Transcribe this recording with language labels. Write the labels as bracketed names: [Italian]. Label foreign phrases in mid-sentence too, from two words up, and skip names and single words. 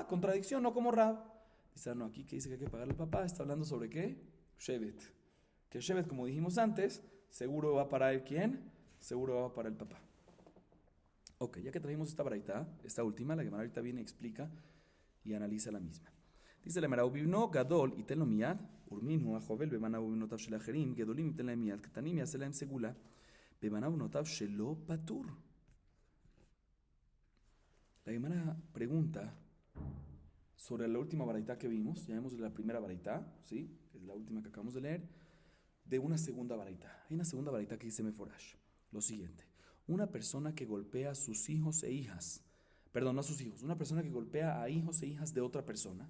[Spanish] Contradicción, no como Rab. Dice, no, aquí que dice que hay que pagarle al papá, está hablando sobre ¿qué? Shevet. Que Shevet, como dijimos antes, seguro va para el quién, seguro va para el papá. Ok, ya que trajimos esta braita, esta última, la Gemara ahorita viene y explica y analiza la misma. Dice la Gemara, [Hebrew] ובבנו גדול יתן לו מיד, ורמינהו החובל בבניו ובבנותיו של אחרים גדולים יתן להם מיד קטנים יעשה להם סגולה בבניו ובבנותיו שלו פטור. [Spanish] La Gemara pregunta sobre la última baraita que vimos, ya vimos la primera baraita, ¿sí? Que es la última que acabamos de leer, de una segunda baraita. Hay una segunda baraita que dice Meforash, lo siguiente: una persona que golpea a sus hijos e hijas, perdón, no a sus hijos, una persona que golpea a hijos e hijas de otra persona.